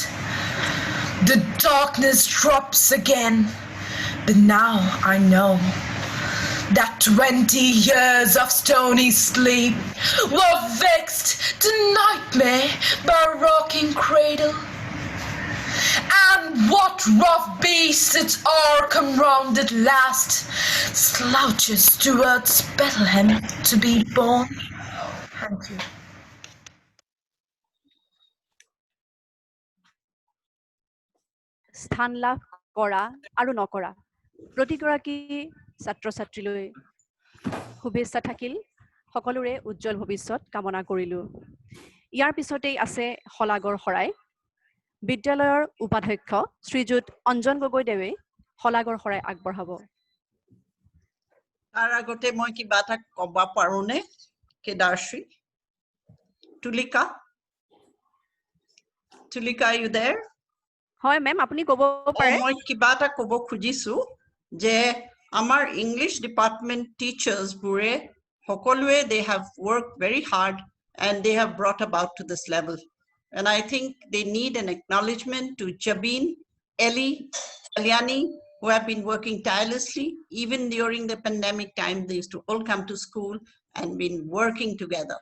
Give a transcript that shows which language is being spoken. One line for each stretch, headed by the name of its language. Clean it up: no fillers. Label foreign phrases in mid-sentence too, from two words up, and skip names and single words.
English: The darkness drops again, but now I know that 20 years of stony sleep were vexed to nightmare by rocking cradle. And what rough beast its hour come round at last slouches towards Bethlehem to be born? Thank you.
Assamese: স্থান লাভ কৰা আৰু নকৰা প্ৰতিগৰাকী ছাত্ৰ ছাত্ৰীলৈ শুভেচ্ছা থাকিল সকলোৰে উজ্জ্বল ভৱিষ্যত কামনা কৰিলো ইয়াৰ পিছতেই আছে হলাগৰ শৰাই বিদ্যালয়ৰ উপাধ্যক্ষ শ্ৰীযুত অঞ্জন গগৈদেৱে হলাগৰ শৰাই আগবঢ়াব তাৰ আগতে মই কিবা এটা ক'ব পাৰোনে কেদাৰশ্ৰী তুলিকা
English: are you there?
Assamese: হয় মেম আপুনি ক'ব পাৰে মই কিবা এটা ক'ব খুজিছো যে আমাৰ ইংলিছ ডিপাৰ্টমেন্ট টিচাৰ্স বুৰে সকলোৱে
English: they have worked very hard and they have brought about to this level and I think they need an acknowledgement to Jabin, Ellie, Kalyani who have been working tirelessly even during the pandemic time. They used to all come to school and been working together.